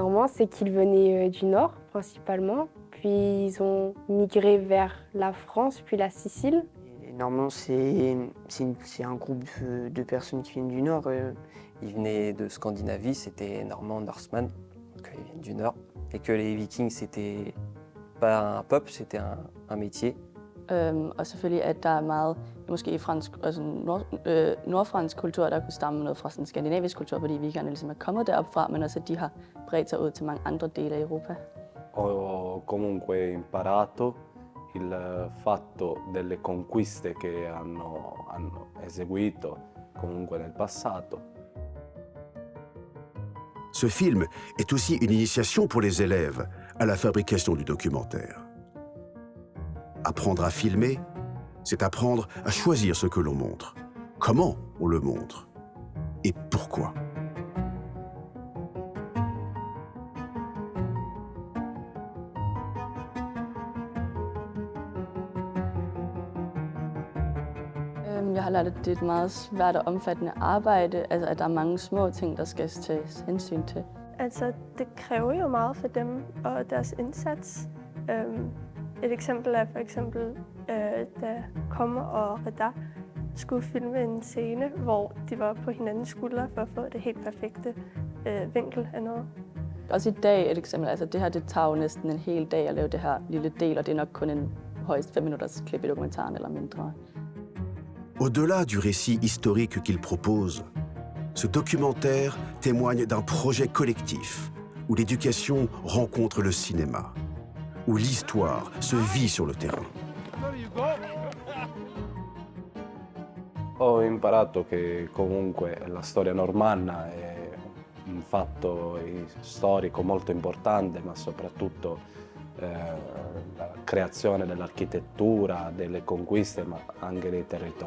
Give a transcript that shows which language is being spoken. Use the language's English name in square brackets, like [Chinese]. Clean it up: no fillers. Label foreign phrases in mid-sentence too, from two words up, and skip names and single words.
[French] Normands, c'est qu'ils venaient du Nord, principalement, puis ils ont migré vers la France, puis la Sicile. Les Normands, c'est un groupe de personnes qui viennent du Nord. Ils venaient de Scandinavie, c'était Normands, Norseman, donc ils viennent du Nord. Et que les Vikings, c'était pas un peuple, c'était un métier. [Danish] Og selvfølgelig, at der er meget, måske fransk, altså nordfransk kultur, der kunne stamme noget fra sådan skandinavisk kultur, fordi vikingerne ligesom er kommet derop fra, men også at de har bredt sig ud til mange andre dele af Europa. [Italian] Ho comunque imparato il fatto delle conquiste che hanno eseguito comunque nel passato. [French] Ce film est aussi une initiation pour les élèves à la fabrication du documentaire. Apprendre à filmer, c'est apprendre à choisir ce que l'on montre, comment on le montre et pourquoi. [Danish] Jeg har lært, at det er et meget svært og omfattende arbejde, altså at der er mange små ting, der skal tages hensyn til. Altså, det kræver jo meget for dem og deres indsats. Et eksempel er for eksempel, da Kommer og Redar skulle filme en scene, hvor de var på hinandens skuldre for at få det helt perfekte vinkel af noget. Også i dag et eksempel, altså det her, det tager jo næsten en hel dag at lave det her lille del, og det er nok kun en højst 5 minutters klip i dokumentaren eller mindre. [French] Au-delà du récit historique qu'il propose, ce documentaire témoigne d'un projet collectif où l'éducation rencontre le cinéma, où l'histoire se vit sur le terrain. [Italian] Ho imparato che comunque la storia normanna è un fatto storico molto importante, ma soprattutto la creazione dell'architettura, delle conquiste, ma anche dei territori.